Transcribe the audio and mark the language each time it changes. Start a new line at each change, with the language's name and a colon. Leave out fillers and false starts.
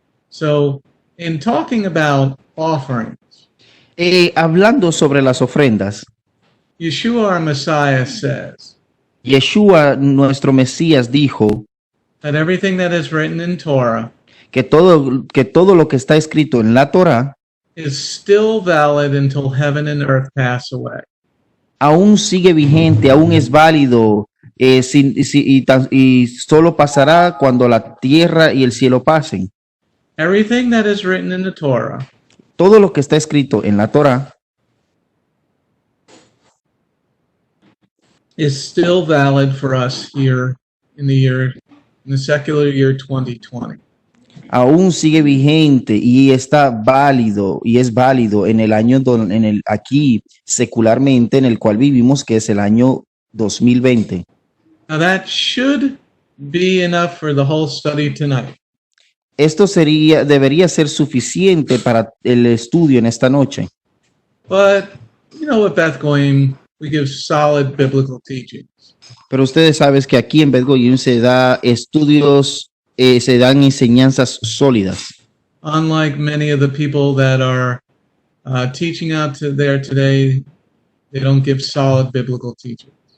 English: So, in talking about offerings,
Spanish: Hablando sobre las ofrendas,
English: Yeshua, our Messiah, says
Spanish: Yeshua, nuestro Mesías, dijo
English: that everything that is written in Torah
Spanish: que todo lo que está escrito en la Torá
English: is still valid until heaven and earth pass away.
Spanish: aún sigue vigente, aún es válido, y solo pasará cuando la tierra y el cielo pasen.
English: Everything that is written in the Torah
Spanish: todo lo que está escrito en la Torá
English: is still valid for us here in the secular year 2020.
Spanish: aún sigue vigente y está válido y es válido en el año aquí secularmente en el cual vivimos, que es el año 2020.
English: Now that should be enough for the whole study tonight.
Spanish: Esto debería ser suficiente para el estudio en esta noche.
English: But you know, at Beth Goyim, we give solid biblical teachings.
Spanish: Pero ustedes saben que aquí en Beth Goyim se da estudios, se dan enseñanzas sólidas.
English: Unlike many of the people that are teaching out there today, they don't give solid biblical teachings.